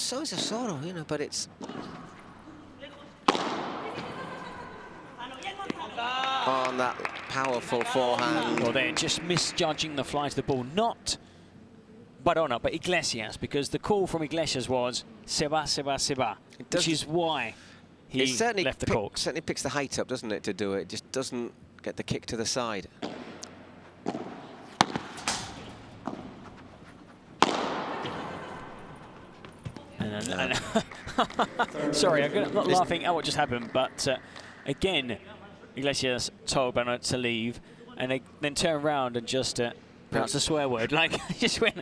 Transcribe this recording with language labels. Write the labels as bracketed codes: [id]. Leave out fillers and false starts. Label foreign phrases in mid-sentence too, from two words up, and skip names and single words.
[en] So is Osoda, you know, but it's... on that powerful forehand. Well, they're just misjudging the flight of the ball. Not Barahona, but Iglesias, because the call from Iglesias was [es] se va, se va, se va, [en] which is why he left the court. It certainly picks the height up, doesn't it, to do it? Just doesn't get the kick to the side. Sorry, I'm not laughing at what just happened, but again, Iglesias told Barahona to leave, and they then turned around and just pronounced a swear word, like just went